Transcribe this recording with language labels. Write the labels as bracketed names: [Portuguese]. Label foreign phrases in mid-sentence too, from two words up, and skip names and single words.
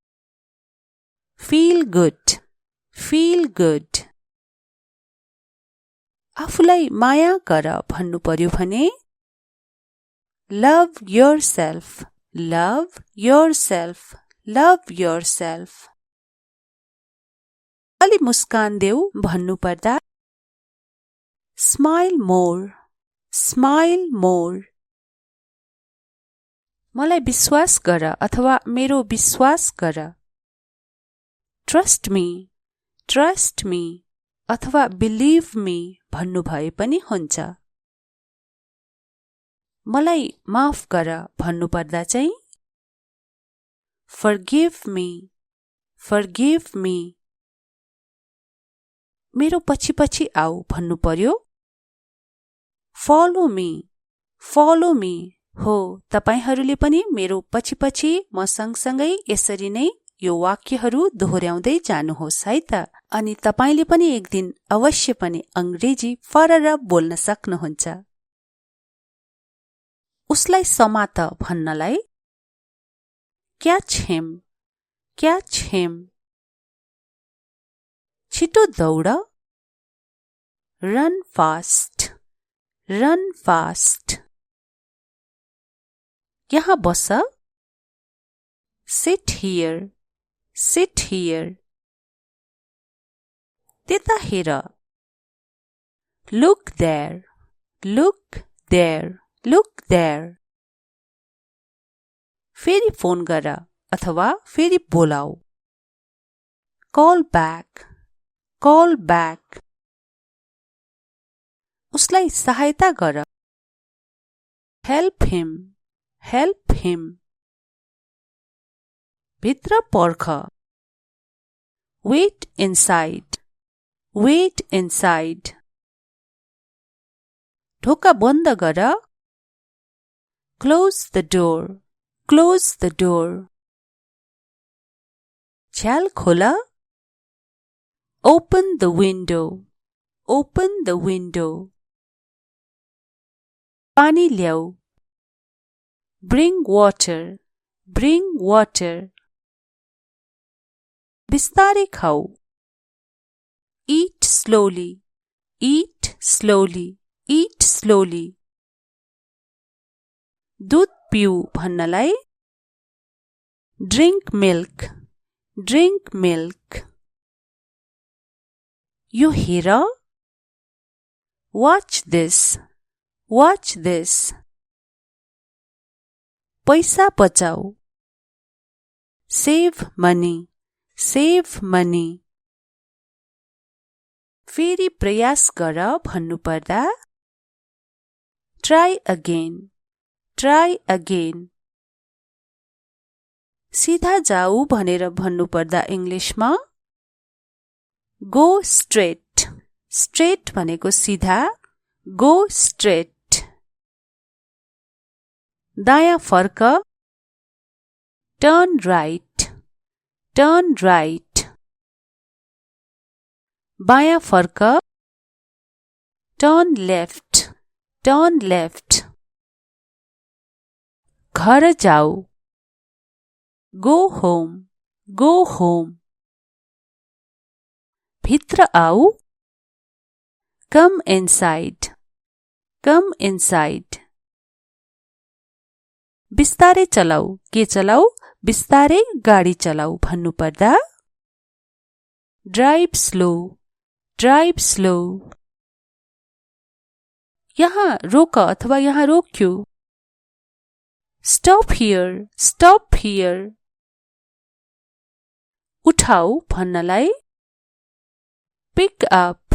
[English] Feel good, feel good. [Nepali] आफूलाई माया गर भन्नु पर्यो भने [English] Love yourself, love yourself, love yourself. [Nepali] अलि मुस्कान देऊ भन्नु पर्दा [English] Smile more, smile more. [Nepali] मलाई विश्वास गर अथवा मेरो विश्वास गर. [English] Trust me, trust me. [Nepali] अथवा [English] believe me [Nepali] भन्नु भए पनि हुन्छ. मलाई माफ गर भन्नु पर्दा चाहिँ [English] Forgive me, forgive me. [Nepali] मेरो पछि पछि आऊ भन्नु पर्यो [English] Follow me, follow me. [Nepali] हो, तपाईहरूले पनि मेरो पछि पछि म सँगसँगै यसरी नै यो वाक्यहरू दोहोर्याउँदै जानुहोस् है त. अनि तपाईले पनि एक दिन अवश्य पनि अंग्रेजी फरर बोल्न सक्नुहुन्छ. उसलाई समात भन्नलाई [English] Catch him, catch him. [Nepali] छिटो दौड. [English] Run fast, run fast. [Nepali] यहाँ बस. [English] Sit here, sit here. [Nepali] त्यता हेर. [English] Look there, look there, look there. [Nepali] फेरि फोन गर अथवा फेरि बोलाऊ. [English] Call back, call back. [Nepali] उसलाई सहायता गर. [English] Help him, help him. [Nepali] भित्र पर्ख. [English] Wait inside, wait inside. [Nepali] ढोका बन्द गर. [English] Close the door, close the door. [Nepali] झ्याल खोल. [English] Open the window, Open the window. [Nepali] पानी ल्याऊ. [English] Bring water. Bring water. [Nepali] बिस्तारै खाऊ. [English] Eat slowly. Eat slowly. Eat slowly. [Nepali] दूध पिऊ भन्नलाई [English] Drink milk. Drink milk. [Nepali] यो हेर. [English] Watch this. Watch this. [Nepali] पैसा बचाऊ. [English] Save money. Save money. [Nepali] फेरि प्रयास गर भन्नुपर्दा [English] Try again. Try again. [Nepali] सिधा जाऊ भनेर भन्नुपर्दा इङ्ग्लिशमा [English] Go straight. [Nepali] Straight भनेको सिधा. [English] Go straight. [Nepali] दायाँ फर्क. [English] Turn right. Turn right. [Nepali] बायाँ फर्क. [English] Turn left. Turn left. [Nepali] घर जाऊ. [English] Go home. Go home. [Nepali] भित्र आऊ. [English] Come inside. Come inside. [Nepali] बिस्तारै चलाऊ. के चलाऊ? बिस्तारै गाडी चलाऊ भन्नुपर्दा [English] Drive slow. Drive slow. [Nepali] यहाँ रोक अथवा यहाँ रोक्यू. [English] Stop here. Stop here. [Nepali] उठाऊ भन्नलाई [English] Pick up.